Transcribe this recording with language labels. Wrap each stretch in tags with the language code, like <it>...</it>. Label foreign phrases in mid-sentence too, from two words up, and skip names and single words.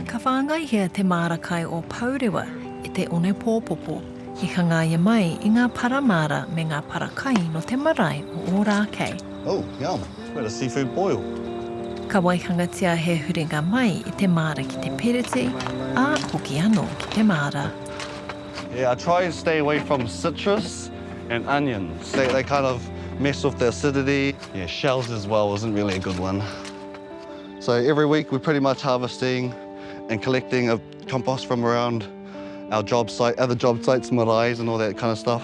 <mi>whāngaihia te māra kai o Paurewa I te one pōpopo. I hangaia mai I ngā paramāra me ngā parakai no te marae o ōrā kei.</mi> <en>Oh, yum. Bit of seafood boil.</en> <mi>Ka waihangatia he huringa mai I te māra ki te perete, a hoki anō ki te māra.</mi> <en>Yeah, I try and stay away from citrus and onions. They kind of mess with the acidity. Yeah, shells as well isn't really a good one. So every week we're pretty much harvesting and collecting a compost from around our job site, other job sites, maraes and all that kind of stuff.</en>